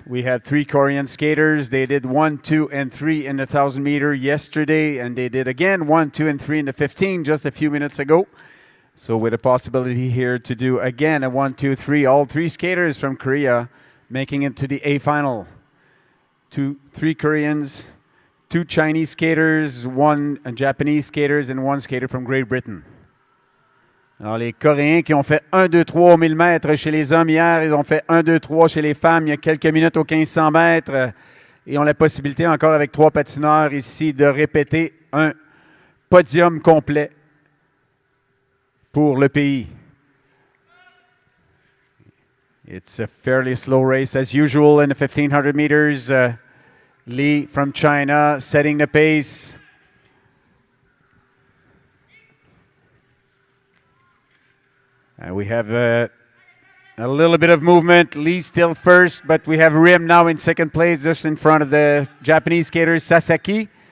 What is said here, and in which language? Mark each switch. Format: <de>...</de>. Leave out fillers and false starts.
<en>We had 3 Korean skaters. They did 1, 2, and 3 in the 1000 meter yesterday, and they did again 1, 2, and 3 in the 15 just a few minutes ago. So with a possibility here to do again a 1, 2, 3, all 3 skaters from Korea making it to the A final. 3 Koreans, 2 Chinese skaters, 1 Japanese skaters, and 1 skater from Great Britain.</en> <fr>Alors, les Coréens qui ont fait 1, 2, 3 au 1000 mètres chez les hommes hier, ils ont fait 1, 2, 3 chez les femmes il y a quelques minutes au 1500 mètres et ont la possibilité encore avec 3 patineurs ici de répéter un podium complet pour le pays.</fr> <en>It's a fairly slow race as usual in the 1500 meters. Lee from China setting the pace. We have a little bit of movement. Lee still first, but we have Rim now in second place, just in front of the Japanese skater Sasaki.</en>